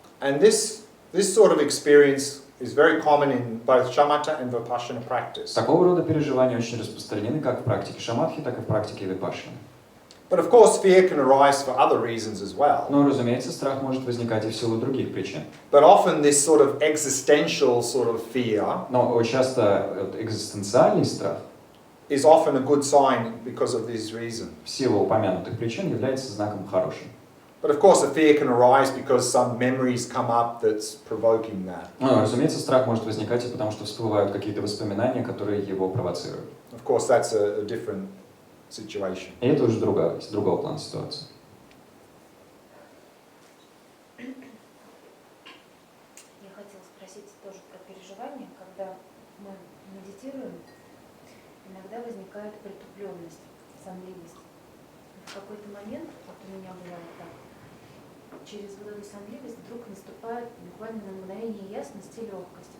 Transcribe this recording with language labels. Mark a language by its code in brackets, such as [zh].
[en] And this sort of experience is very common in both shamatha and vipassana practice. [ru] Такого рода переживания очень распространены как в практике шаматхи, так и в практике випашшаны. [en] But of course fear can arise for other reasons as well. [ru] Но, разумеется, страх может возникать и в силу других причин. [en] But often this sort of existential sort of fear [ru] Но часто экзистенциальный страх [en] is often a good sign because of this reason. [ru] в силу упомянутых причин является знаком хорошим. [en] But of course a fear can arise because some memories come up that's provoking that. [ru] Но, разумеется, страх может возникать и потому, что всплывают какие-то воспоминания, которые его провоцируют. [en] Of course that's a different situation. [ru] И это уже другого плана ситуация. Я хотела спросить тоже про переживания, когда мы медитируем, иногда возникает притупленность, сонливость. В какой-то момент, вот у меня бывает так, через вот эту сонливость вдруг наступает буквально на мгновение ясности и легкости.